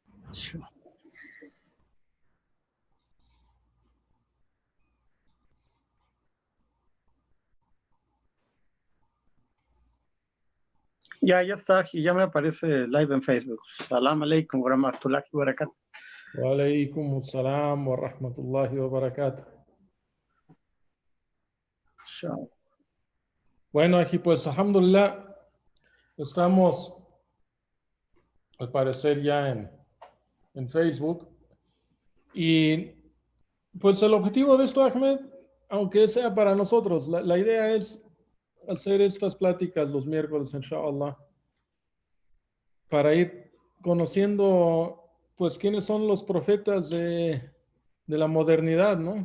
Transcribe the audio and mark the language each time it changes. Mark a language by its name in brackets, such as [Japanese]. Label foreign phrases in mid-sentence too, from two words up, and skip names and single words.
[Spanish] Sure. Ya está, y ya me aparece live en Facebook. [Arabic] سلام عليكم ورحمة الله وبركاته. وعليكم السلام ورحمة الله وبركاته. [Spanish] Sure. Bueno, aquí pues, alhamdulillah, estamos al parecer ya en Facebook. Y pues el objetivo de esto, Ahmed, aunque sea para nosotros, la idea es hacer estas pláticas los miércoles, inshallah, para ir conociendo, pues, quiénes son los profetas de la modernidad, ¿no?